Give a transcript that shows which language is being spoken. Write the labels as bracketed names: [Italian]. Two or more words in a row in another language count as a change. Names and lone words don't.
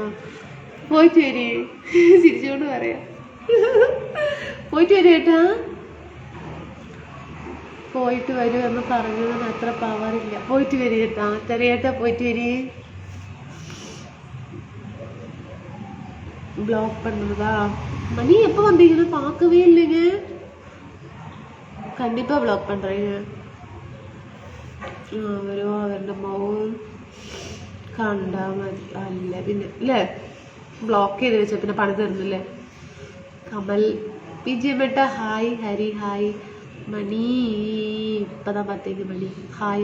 [Malayalam] പോയിട്ട് വരി, ചിരിച്ചുകൊണ്ട് പറയാം. പോയിട്ട് വരും ഏട്ടാ. പോയിട്ട് വരൂ എന്ന് പറഞ്ഞതിന് അത്ര പവറില്ല. പോയിട്ട് വരി കേട്ടാ. ചെറിയേട്ടാ പോയിട്ട് വരി. [Tamil] ബ്ലോക്ക് பண்ணுறதா? மணி எப்போ வந்தீங்கன்னு பார்க்கவே இல்லைங்க. கண்டிப்பாக ப்ளாக் பண்ணுறீங்க. [Malayalam] അവരും അവരുടെ മൗൻ കണ്ടാൽ മതി. അല്ല പിന്നെ അല്ലേ, ബ്ലോക്ക് ചെയ്ത് വെച്ചാൽ പിന്നെ പണി തരുന്നില്ലേ. കമൽ വിജയമേട്ട ഹായ്. ഹരി ഹായ്. മണി ഇപ്പതാ പത്തേക്ക് മണി ഹായ്.